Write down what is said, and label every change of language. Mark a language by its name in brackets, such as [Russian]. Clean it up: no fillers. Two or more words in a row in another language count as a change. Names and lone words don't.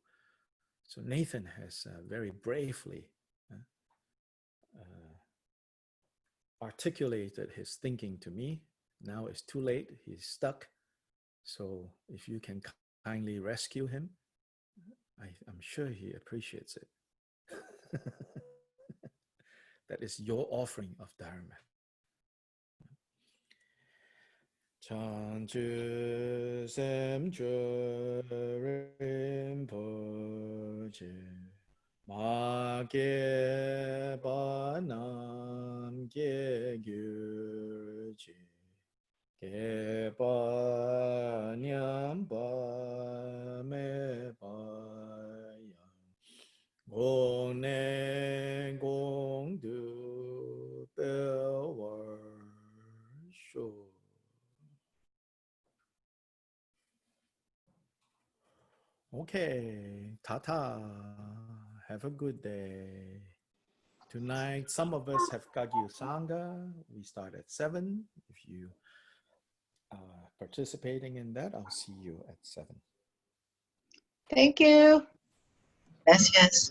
[English] So Nathan has very bravely articulated his thinking to me. Now it's too late, he's stuck. So if you can kindly rescue him, I'm sure he appreciates it. That is your offering of Dharma. [Tibetan] བྱང་ཆུབ་སེམས་མཆོག་རིན་པོ་ཆེ་མ་སྐྱེས པ་རྣམས་སྐྱེས་གྱུར་ཅིག་སྐྱེས་པ་ཉམས་པ་མེད་པ་ཡང་གོང་ནས་གོང་དུ་འཕེལ་བར་ཤོག. [English] Okay, Tata, have a good day. Tonight, some of us have Kagyu Sangha. We start at 7. If you are participating in that, I'll see you at 7. Thank you. Gracias.